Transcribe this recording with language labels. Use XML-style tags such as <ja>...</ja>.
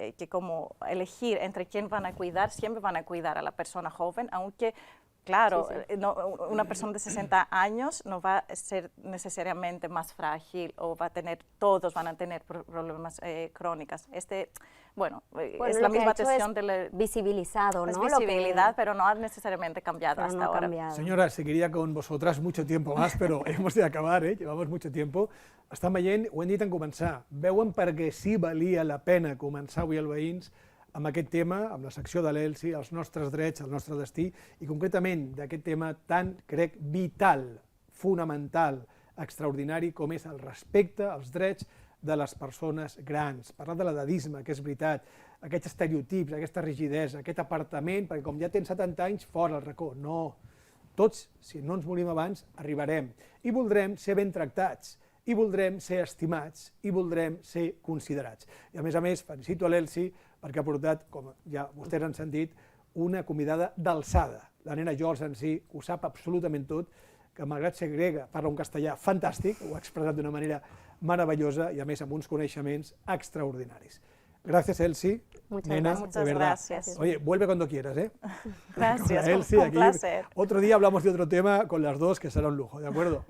<es>como elegir entre quién van a cuidar, siempre van a cuidar a la persona joven, aunque claro, una persona de 60 años no va a ser necesariamente más frágil o todos van a tener problemas crónicos. Bueno, es la misma atención de la... visibilizado, ¿no? Es visibilidad, pero no ha necesariamente cambiado hasta ahora. Señora, seguiría con vosotras mucho tiempo más, però hemos de acabar, llevamos mucho tiempo.</es> <ca>Estan veient, ho hem dit en començar, veuen perquè sí valia la pena començar avui al Veïns amb aquest tema, amb la secció de l'ELSI, els nostres drets, el nostre destí, i concretament d'aquest tema tan, crec, vital, fonamental, extraordinari, com és el respecte als drets de les persones grans. Parlar de l'edadisme, que és veritat, aquests estereotips, aquesta rigidesa, aquest apartament, perquè com ja tens 70 anys, fora al racó. No, tots, si no ens morim abans, arribarem. I voldrem ser ben tractats, i voldrem ser estimats, i voldrem ser considerats. I a més, felicito a l'Elsi perquè ha portat, com ja vostès han sentit, una convidada d'alçada. La nena Jols en si ho sap absolutament tot, que malgrat ser grega parla un castellà fantàstic, ho ha expressat d'una manera maravillosa y a més amb uns coneixements extraordinaris.</ca> <es>Gracias, Elsi. Muchas gracias. Oye, vuelve cuando quieras, ¿eh? Gracias, Elsi, un placer. Otro día hablamos de otro tema con las dos, que será un lujo, ¿de acuerdo?</es>